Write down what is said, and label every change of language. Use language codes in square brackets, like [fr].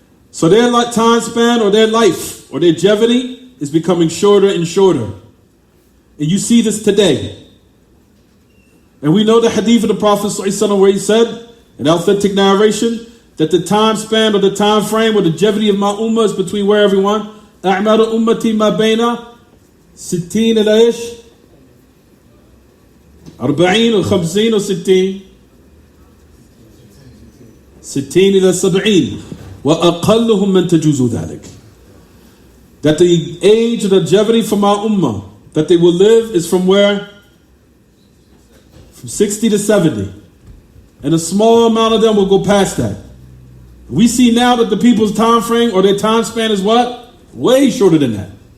[en] So their time span or their life or their longevity is becoming shorter and shorter. And you see this today. And we know the hadith of the Prophet ﷺ where he said, in authentic narration, that the time span or the time frame or the longevity of my ummah is between where everyone? [ar] أعمار أمتي ما بين 60 إلى إيش؟ 40 و 50 و 60 60 إلى 70 وأقلهم من تجوز ذلك. [en] That the age or the longevity for my ummah that they will live is from where? From 60 to 70. And a small amount of them will go past that. We see now that the people's time frame or their time span is what? Way shorter than that.